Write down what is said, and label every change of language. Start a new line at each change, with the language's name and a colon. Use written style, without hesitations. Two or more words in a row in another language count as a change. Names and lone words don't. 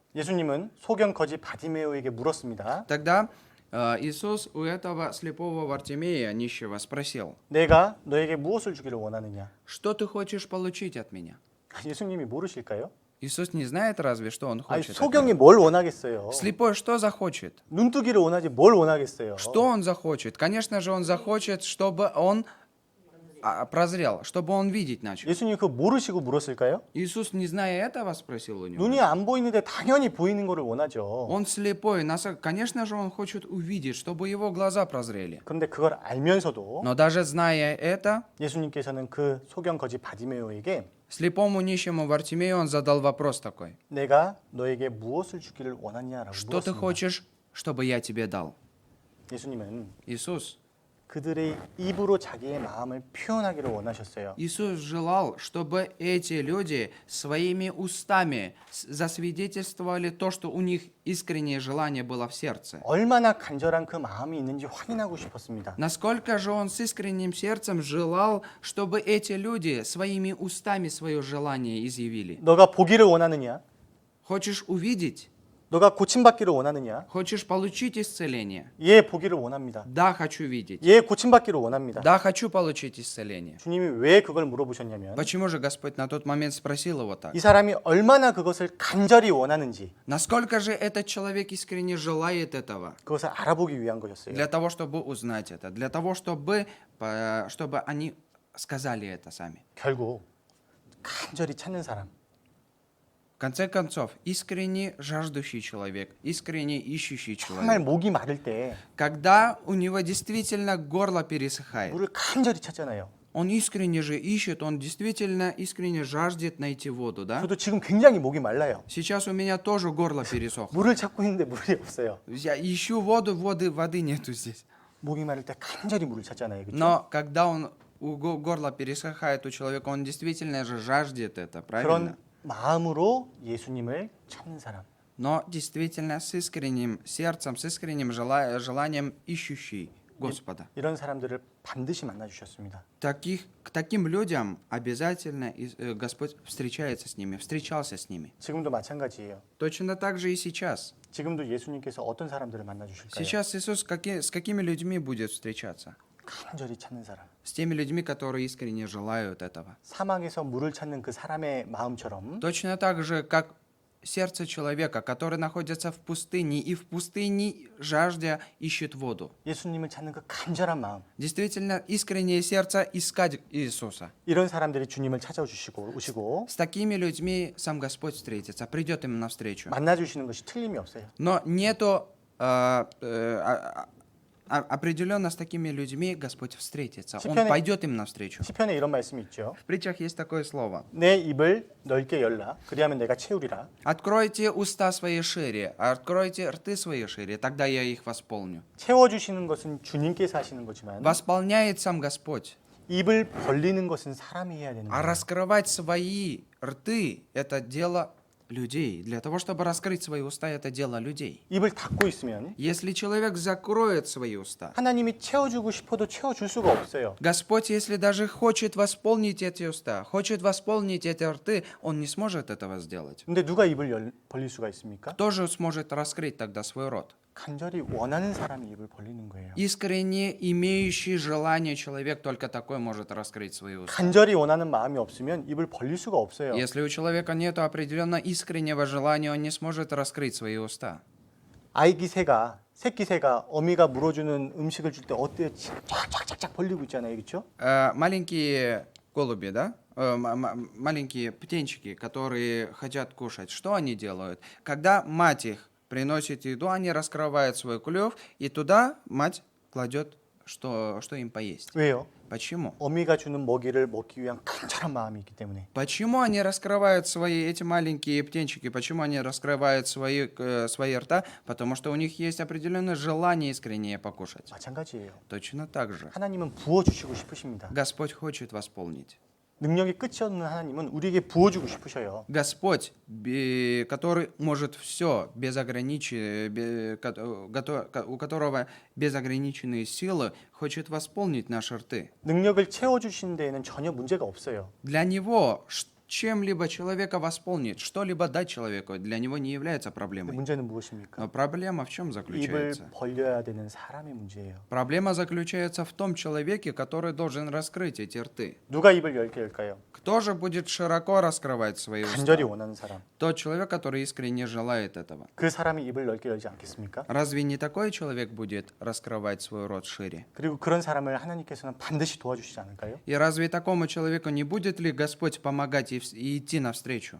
Korean: 예수님은 소경 거지 바디메오에게 물었습니다.
Russian: тогда Иисус у этого слепого Вартимея, нищего, спросил,
Korean: 내가 너에게 무엇을 주기를 원하느냐?
Russian: что ты хочешь получить от меня?
Korean: 예수님이 모르실까요?
Russian: Иисус не знает разве, что Он
Korean: 아니
Russian: хочет от
Korean: 소경이
Russian: него?
Korean: 뭘 원하겠어요?
Russian: Слепой что захочет?
Korean: 눈뜨기를 원하지 뭘 원하겠어요?
Russian: Что он захочет? Конечно же, он захочет, чтобы он прозрел, чтобы он видеть начал.
Korean: 예수님이 그거 모르시고 물었을까요?
Russian: Иисус, не зная этого, спросил у него.
Korean: 눈이 안 보이는데 당연히 보이는 거를 원하죠.
Russian: Он слепой, конечно же, он хочет увидеть, чтобы его глаза прозрели.
Korean: 그런데 그걸 알면서도
Russian: Но даже зная это,
Korean: 예수님께서는 그 소경 거지 바디메오에게
Russian: слепому нищему Вартимею он задал вопрос такой.
Korean: 내가 너에게 무엇을 주기를 원하냐라고
Russian: Что ты
Korean: 물었습니다.
Russian: хочешь, чтобы я тебе дал?
Korean: 예수님은
Russian: Иисус.
Korean: 그들의 입으로 자기의 마음을 표현하기를 원하셨어요.
Russian: Иисус желал, чтобы эти люди своими устами засвидетельствовали то, что у них искреннее желание было в сердце.
Korean: 얼마나 간절한 그 마음이 있는지 확인하고 싶었습니다.
Russian: Насколько же он с искренним сердцем желал, чтобы эти люди своими устами свое желание изъявили.
Korean: 너가 보기를 원하느냐?
Russian: Хочешь увидеть?
Korean: 너가 고침받기를 원하느냐?
Russian: Хочешь получить исцеление?
Korean: 예, 보기를 원합니다.
Russian: Да, хочу видеть.
Korean: 예, 고침받기를 원합니다.
Russian: Да, хочу получить исцеление.
Korean: 주님이 왜 그걸 물어보셨냐면
Russian: Почему же Господь на тот момент спросил его так?
Korean: 이 사람이 얼마나 그것을 간절히 원하는지
Russian: Насколько же этот человек искренне желает этого?
Korean: 그것을 알아보기 위한 것이었어요.
Russian: Для того, чтобы узнать это, для того, чтобы они сказали это сами.
Korean: 결국 간절히 찾는 사람,
Russian: В конце концов, искренне жаждущий человек, искренне ищущий
Korean: 정말
Russian: человек,
Korean: 목이 마를 때
Russian: когда у него действительно горло пересыхает,
Korean: 물을 간절히 찾잖아요.
Russian: он искренне же ищет, он действительно искренне жаждет найти воду, да?
Korean: 저도 지금 굉장히 목이 말라요.
Russian: Сейчас у меня тоже горло пересохло.
Korean: 물을 찾고 있는데 물이 없어요.
Russian: Я ищу воду, воды нету здесь.
Korean: 목이 마를 때 간절히 물을 찾잖아요. 그렇죠?
Russian: Но когда горло пересыхает у человека, он действительно же жаждет это, правильно?
Korean: 그런 마음으로 예수님을 찾는 사람.
Russian: Но действительно с искренним сердцем, с искренним желанием ищущий Господа.
Korean: 이런 사람들을 반드시 만나 주셨습니다.
Russian: К таким людям обязательно Господь встречается с ними, встречался с ними.
Korean: 지금도 마찬가지예요.
Russian: Точно так же и сейчас.
Korean: 지금도 예수님께서 어떤 사람들을 만나 주실까요?
Russian: Сейчас Иисус с какими людьми будет встречаться?
Korean: 간절히 찾는 사람.
Russian: с теми людьми, которые искренне желают этого.
Korean: 사막에서 물을 찾는 그 사람의 마음처럼
Russian: Точно так же, как сердце человека, который находится в пустыне, и в пустыне жаждя ищет воду.
Korean: 예수님을 찾는 그 간절한 마음.
Russian: Действительно, искреннее сердце искать Иисуса.
Korean: 이런 사람들이 주님을 찾아주시고 오시고
Russian: С такими людьми сам Господь встретится, придет им навстречу.
Korean: 만나주시는 것이 틀림이 없어요.
Russian: Но нету определенно с такими людьми Господь встретится. Он
Korean: 시편에-
Russian: пойдет им навстречу.
Korean: 시편에 이런 말씀이 있죠.
Russian: В притчах есть такое слово.
Korean: 내 입을 넓게 열라. 그리하면 내가 채우리라.
Russian: Откройте уста свои шире, откройте рты свои шире, тогда я их восполню.
Korean: 채워주시는 것은 주님께서 하시는 거지만
Russian: Восполняет сам Господь.
Korean: 입을 벌리는 것은 사람이 해야 되는
Russian: А
Korean: 거예요.
Russian: раскрывать свои рты – это дело людей. Для того, чтобы раскрыть свои уста, это дело людей.
Korean: 입을 닫고 있으면
Russian: Если человек закроет свои уста,
Korean: 하나님이 채워주고 싶어도 채워줄 수가 없어요.
Russian: Господь, если даже хочет восполнить эти уста, хочет восполнить эти рты, Он не сможет этого сделать.
Korean: 근데 누가 입을 벌릴 수가 있습니까?
Russian: Кто же сможет раскрыть тогда свой рот?
Korean: 간절히 원하는 사람이 입을 벌리는 거예요.
Russian: Искренне имеющий желание человек только такой может раскрыть свои уста.
Korean: 간절히 원하는 마음이 없으면 입을 벌릴 수가 없어요.
Russian: Если у человека нет определенно искреннего желания, он не сможет раскрыть свои уста.
Korean: 새끼 새가 어미가 물어주는 음식을 줄 때 어때요? 쫙쫙쫙쫙 벌리고 있잖아요, 그렇죠?
Russian: Маленькие голуби, да? Маленькие птенчики, которые хотят кушать, что они делают? Когда мать их приносит еду, они раскрывают свой клюв, и туда мать кладет, что им поесть.
Korean: 왜요?
Russian: Почему?
Korean: 어미가 주는 먹이를 먹기 위한 간절한 마음이 있기 때문에.
Russian: Почему они раскрывают эти маленькие птенчики, почему они раскрывают свои рта? Потому что у них есть определенное желание искреннее покушать.
Korean: 마찬가지예요.
Russian: Точно так же.
Korean: 하나님은 부어주시고 싶으십니다.
Russian: Господь хочет восполнить.
Korean: 능력이 끝이 없는 하나님은 우리에게 부어주고 싶으셔요.
Russian: Господь, который может все, у которого безограниченные силы, хочет восполнить наши рты.
Korean: 능력을 채워주신 데에는 전혀 문제가 없어요.
Russian: Для него чем-либо человека восполнить, что-либо дать человеку, для него не является
Korean: 근데
Russian: проблемой.
Korean: 문제는 무엇입니까?
Russian: Но проблема в чем
Korean: 입을
Russian: заключается?
Korean: 벌려야 되는 사람의 문제예요.
Russian: Проблема заключается в том человеке, который должен раскрыть эти рты.
Korean: 누가 입을 열게 열까요?
Russian: Кто же будет широко раскрывать свои
Korean: 간절히
Russian: уста?
Korean: 원하는 사람.
Russian: Тот человек, который искренне желает этого.
Korean: 그 사람이 입을 넓게 열지 않겠습니까?
Russian: Разве не такой человек будет раскрывать свой рот шире?
Korean: 그리고 그런 사람을 하나님께서는 반드시 도와주시지 않을까요?
Russian: И разве такому человеку не будет ли Господь помогать и идти навстречу?